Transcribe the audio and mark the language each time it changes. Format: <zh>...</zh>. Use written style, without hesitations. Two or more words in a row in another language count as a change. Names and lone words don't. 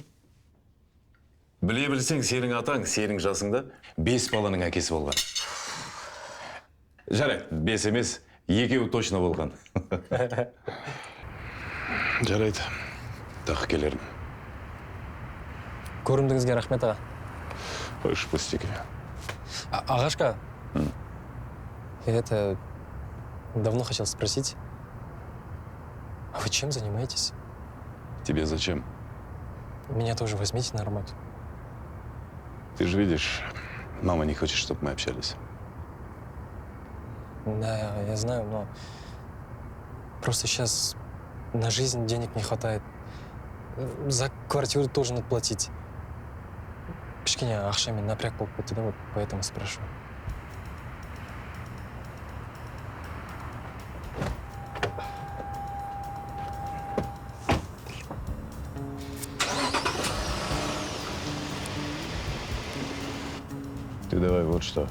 <kk>Біле білсең, сенің атаң, сенің жасыңда 5 баланың әкесі болған. Жарайды, 5 емес, 2 точно болған. Жарайды, тағы келерім. Көрімдігізге рахмет аға. Қойш, пустяки.</kk> <ru>Агашка, это давно хотел спросить, а вы чем занимаетесь? Тебе зачем? Меня тоже возьмите на работу. Ты же видишь, мама не хочет, чтобы мы общались. Да, я знаю, но просто сейчас на жизнь денег не хватает. За квартиру тоже надо платить.</ru> <kk>Кішкене ақшамен напряг болып кетті да,</kk> <ru>вот поэтому спрашиваю. Ты давай вот что.</ru>